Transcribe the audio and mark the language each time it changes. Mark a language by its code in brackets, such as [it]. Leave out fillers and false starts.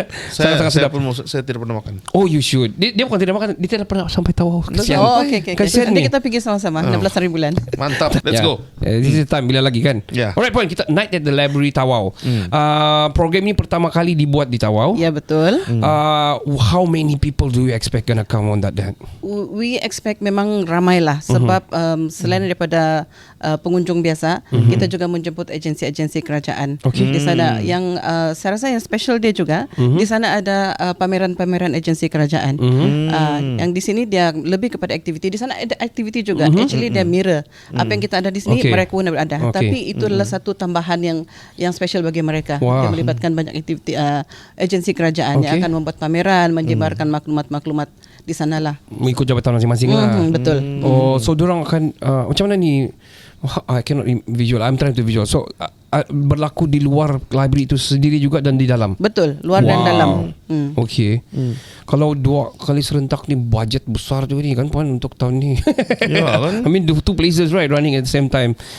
[ms] Saya tidak pernah makan. [en] Oh, you should. [ms] Dia bukan tidak makan, dia tidak pernah sampai Tawau. Kesian. Okay. Nanti kita pergi sama-sama 16 hari bulan. [en] Mantap. Let's go. This is the time [ms] bila lagi kan? [en] Alright Puan, kita Night at the Library Tawau. [ms] Program ini pertama kali dibuat di Tawau. Ya, betul. [en] How many people do you expect gonna come on that day? [ms] We expect memang ramai lah. Sebab selain daripada pengunjung biasa, kita juga menjemput agensi-agensi kerajaan di sana. Yang saya rasa yang special dia juga di sana ada pameran-pameran agensi kerajaan. Yang di sini dia lebih kepada aktiviti. Di sana ada aktiviti juga. Actually dia mirror apa yang kita ada di sini, mereka pun ada. Tapi itu adalah satu tambahan yang special bagi mereka. Yang melibatkan banyak aktiviti agensi kerajaan yang akan membuat pameran, menyebarkan maklumat-maklumat di sanalah. Mengikut jabatan masing-masing lah. Betul. So diorang akan macam mana ni? [en] I cannot visual. I'm trying to visual. [ms] So berlaku di luar library itu sendiri juga dan di dalam. Betul, luar dan dalam. Okay. Kalau 2 kali serentak ni budget besar juga ni kan Puan untuk tahun ni. Ya kan? [en] I mean the 2 places right running at the same time.